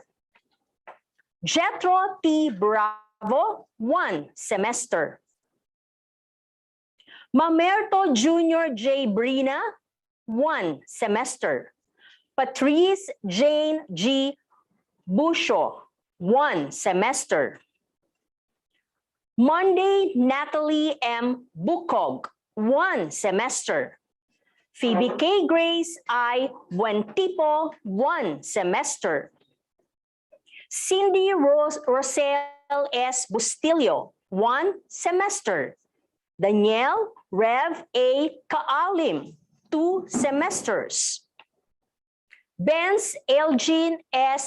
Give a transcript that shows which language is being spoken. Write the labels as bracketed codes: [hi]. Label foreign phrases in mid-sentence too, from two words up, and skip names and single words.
[en] Jethro T. Bravo, 1 semester. Mamerto Jr. J. Brina, 1 semester. Patrice Jane G. Busho, 1 semester. Monday Natalie M. Bukog, 1 semester. Phoebe K. Grace I. Buentipo, 1 semester. Cindy Rosel S. Bustillo, 1 semester. Danielle Rev A. Kaalim, 2 semesters. Benz Elgin S.